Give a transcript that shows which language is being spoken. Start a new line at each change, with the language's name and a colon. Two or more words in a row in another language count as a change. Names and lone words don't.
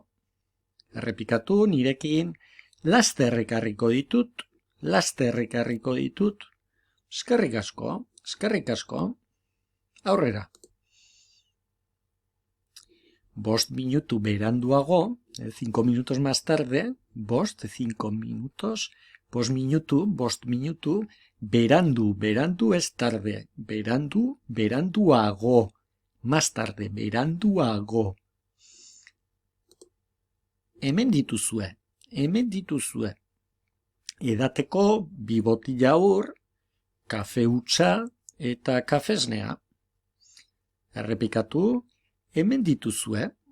Basque: Errepikatu nirekin. Laster ekarriko ditut. Eskerrik asko. Aurrera. 5 minutu beranduago,
Spanish: 5 minutos más tarde, 5 minutos,
Basque: 5 minutu, berandu
Spanish: es tarde,
Basque: beranduago,
Spanish: más tarde,
Basque: beranduago. Hemen dituzue. Edateko 2 botila ur, kafe hutsa eta kafesnea. Errepikatu, hemen dituzue.